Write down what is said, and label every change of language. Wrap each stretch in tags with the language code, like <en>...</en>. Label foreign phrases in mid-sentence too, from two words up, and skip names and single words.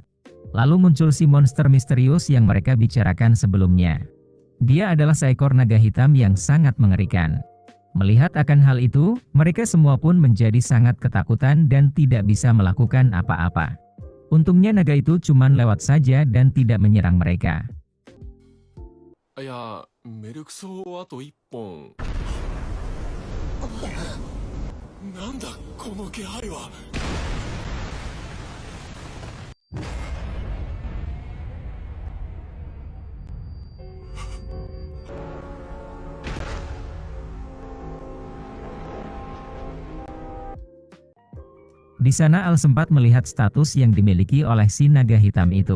<id>Lalu muncul si monster misterius yang mereka bicarakan sebelumnya. Dia adalah seekor naga hitam yang sangat mengerikan. Melihat akan hal itu, mereka semua pun menjadi sangat ketakutan dan tidak bisa melakukan apa-apa. Untungnya naga itu cuma lewat saja dan tidak menyerang mereka.</id> <ja>いや、メルクソあと1本。なんだこの気配は。</ja> <id>Di sana Al sempat melihat status yang dimiliki oleh si naga hitam itu.</id>